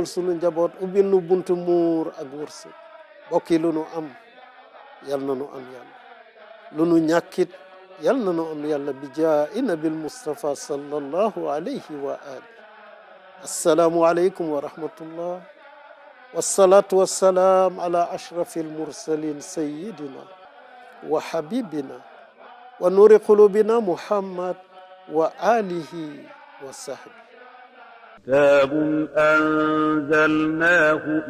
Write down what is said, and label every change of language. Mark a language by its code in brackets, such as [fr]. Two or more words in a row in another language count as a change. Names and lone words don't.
[wo] sunu njaboot ubbil nu buntu muur ak wërsëg bokki lu nu am yal na nu am yàlla lu nu ñàkkit yal na nu am yàlla [ar] بجاه النبي مصطفى صلى الله عليه وآله السلام عليكم ورحمة الله والصلاة والسلام على أشرف المرسلين سيدنا وحبيبنا ونور قلوبنا محمد وآله وصحبه كتاب أنزلناه